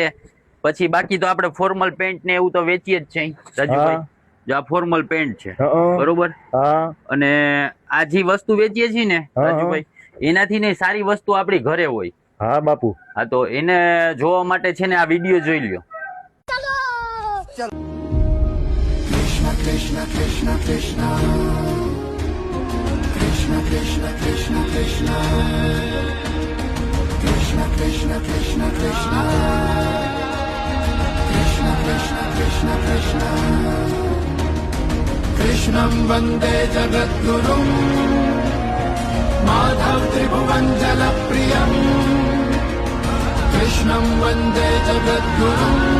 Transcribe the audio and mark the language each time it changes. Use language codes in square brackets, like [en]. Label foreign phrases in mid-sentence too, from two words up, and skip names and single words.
[gu] પછી બાકી તો આપણે [en] formal pant [gu] ને એવું તો વેચીએ જ છે રાજુભાઈ. જો આ [en] formal pant [gu] છે, બરોબર. હા અને આ જે વસ્તુ વેચીએ છીએ ને રાજુભાઈ, એનાથી ને સારી વસ્તુ આપણી ઘરે હોય. હા બાપુ. હા તો એને જોવા માટે છે ને આ વિડીયો જોઈ લ્યો. [sa] Krishna Krishna Krishna Krishna Krishna Krishna Krishna Krishna Krishna Krishna Krishna Krishna कृष्ण कृष्ण कृष्ण कृष्ण कृष्णं वन्दे जगद्गुरुम् माधव त्रिभुवन जलप्रियम् कृष्णं वन्दे जगद्गुरुम् Madhav Tribhuvan Jalapriyam Krishnam Vande Jagadgurum